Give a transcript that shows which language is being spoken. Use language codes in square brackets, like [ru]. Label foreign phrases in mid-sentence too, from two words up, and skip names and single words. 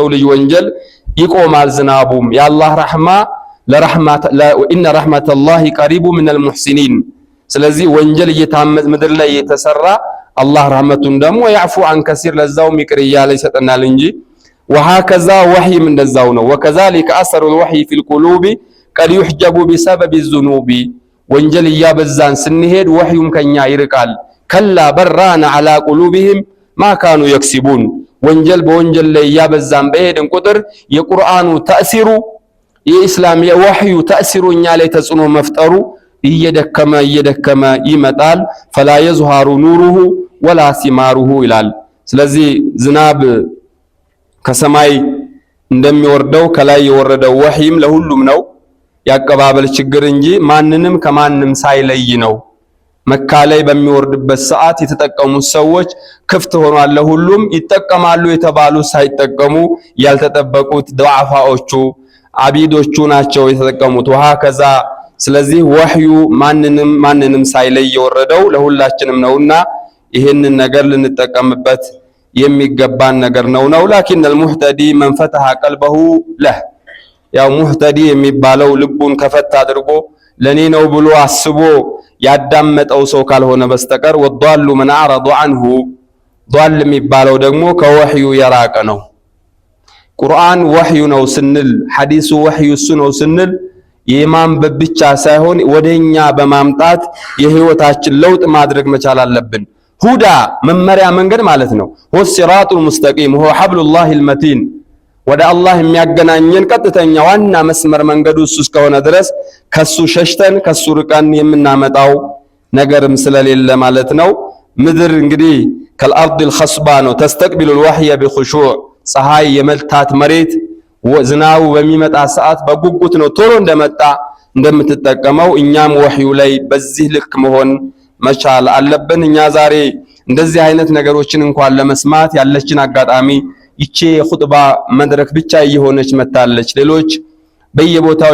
[am] ልጅ ወንጀል ይቆማል። ዝናቡም የአላህ ረህማ [ar] إن رحمة الله قريب من المحسنين [am] ስለዚህ ወንጀል እየታመጽ ምድር ላይ የተሰራ አላህ ረህመቱን ደግሞ [ar] يعفو عن كثير [am] ለዛው ይቅር እያለ ይሰጠናል እንጂ وهكذا ወህይም እንደዛው ነው [ar] وكذلك اثر الوحي في القلوب قد يحجب بسبب الذنوب [am] ወንጀል እያበዛን ስንሄድ ወህዩም ከኛ ይርቃል [ar] كلا بل ران على قلوبهم ما كانوا يكسبون [am] ወንጀል በወንጀል ላይ እያበዛን በሄድን ቁጥር የቁርአኑ ተእሲሩ የኢስላም የወህዩ ተእሲሩ እኛ ላይ ተጽዕኖ መፍጠሩ እየደከመ ይመጣል [ar] فلا يظهر نوره ولا ثماره [am] ይላል ስለዚህ ዝናብ ከሰማይ እንደሚወርደው ከላይ የወረደው ወህይም ለሁሉም ነው ያቀባበል ችግር እንጂ ማንንም ከማንም ሳይለይ ነው መካ ላይ በሚወርድበት ሰዓት የተጠቀሙ ሰዎች ክፍት ሆኗል ለሁሉም ይጠቀማሉ የተባሉ ሳይጠቀሙ ያልተጠበቁት ዱዓፋዎቹ አቢዶቹ ናቸው የተጠቀሙት ወሃከዛ ስለዚህ ወህዩ ማንንም ሳይለይ የወረደው ለሁላችንም ነውና ይሄንን ነገር ልንጠቀምበት የሚገባን ነገር ነው [ar] لكن المهتدي من فتح قلبه له [am] ያው ሙህተዲ የሚባለው ልቡን ከፈታ አድርጎ ለኔ ነው ብሎ አስቦ ያዳመጠው ሰው ካልሆነ በስተቀር [ar] والضال من أعرض عنه [am] ዷል የሚባለው ደግሞ ከወህዩ የራቀ ነው ቁርአን ወህዩ ነው ስንል ሐዲሱ ወህዩ ነው ስንል የማንበብ ብቻ ሳይሆን ወደኛ በማምጣት የህይወታችን ለውጥ ማድረግ መቻል አለብን ሁዳ መመሪያ መንገድ ማለት ነው [ar] والصراط المستقيم هو حبل الله المتين [am] ወደ አላህ የሚያገናኘን ቀጥተኛ ዋና መስመር መንገዱ እሱ እስከሆነ ድረስ ከሱ ሸሽተን ከሱ ርቀን የምናመጣው ነገርም ስለሌለ ማለት ነው ምድር እንግዲህ [ar] كالأرض الخصبة [am] ነው [ar] تستقبل الوحي بخشوع [am] ፀሐይ የመልታት መሬት ዝናቡ በሚመጣ ሰዓት በጉጉት ነው ቶሎ እንደመጣ እንደምትጠቀመው እኛም ወህዩ ላይ በዚህ ልክ መሆን መቻል አለብን እኛ ዛሬ እንደዚህ አይነት ነገሮችን እንኳን ለመስማት ያለችን አጋጣሚ ይቼ ኹጥባ መድረክ ብቻ እየሆነች መታለች ሌሎች በየቦታው